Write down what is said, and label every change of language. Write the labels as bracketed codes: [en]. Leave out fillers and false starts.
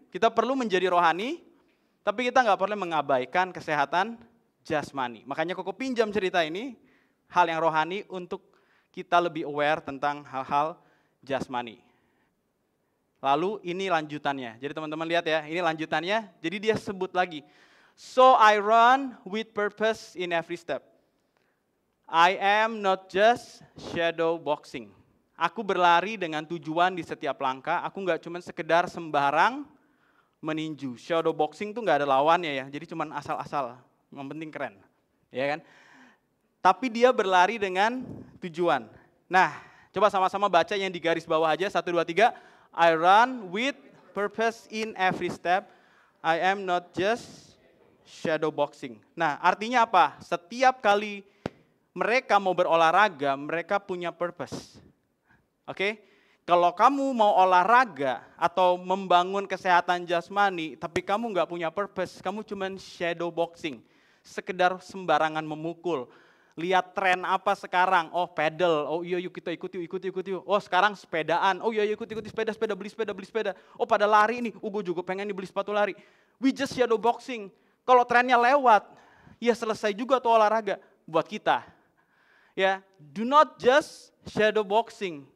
[id] Kita perlu menjadi rohani, tapi kita nggak perlu mengabaikan kesehatan jasmani. Makanya Koko pinjam cerita ini, hal yang rohani untuk kita lebih aware tentang hal-hal jasmani. Lalu ini lanjutannya, jadi teman-teman lihat ya, ini lanjutannya, jadi dia sebut lagi. [en] So I run with purpose in every step. I am not just shadow boxing. [id] Aku berlari dengan tujuan di setiap langkah, aku nggak cuma sekedar sembarang meninju. Shadow boxing tuh nggak ada lawannya ya, jadi cuma asal-asal, yang penting keren. Ya kan? Tapi dia berlari dengan tujuan. Nah, coba sama-sama baca yang di garis bawah aja, 1, 2, 3. [en] I run with purpose in every step, I am not just shadow boxing. [id] Nah, artinya apa? Setiap kali mereka mau berolahraga, mereka punya purpose. Oke, kalau kamu mau olahraga atau membangun kesehatan jasmani, tapi kamu nggak punya purpose, kamu cuman shadow boxing, sekedar sembarangan memukul. Lihat tren apa sekarang? Oh pedal, oh iya yuk kita ikut yuk. Oh sekarang sepedaan, oh iya ikut sepeda, beli sepeda. Oh pada lari nih, gue juga pengen nih beli sepatu lari. [en] We just shadow boxing. [id] Kalau trennya lewat, ya selesai juga tuh olahraga buat kita. [en] Ya, do not just shadow boxing.